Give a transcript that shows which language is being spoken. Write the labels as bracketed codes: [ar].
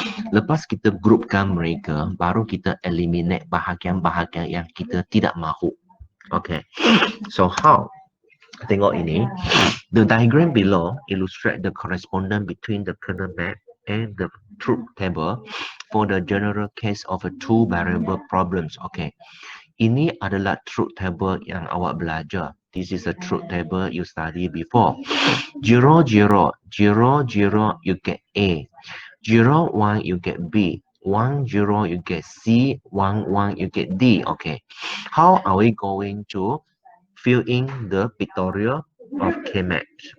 [ms] Lepas kita groupkan mereka, baru kita eliminate bahagian-bahagian yang kita tidak mahu. [en] Okay, so how? [ms] Tengok ini. [en] The diagram below illustrate the correspondence between the kernel map and the truth table for the general case of a two variable problems. Okay. [ms] Ini adalah truth table yang awak belajar. [en] This is a truth table you study before. 0, 0, 0, 0, you get A. 0, 1, you get B. 1, 0, you get C. 1, 1, you get D. Okay. How are we going to fill in the pictorial of K-match?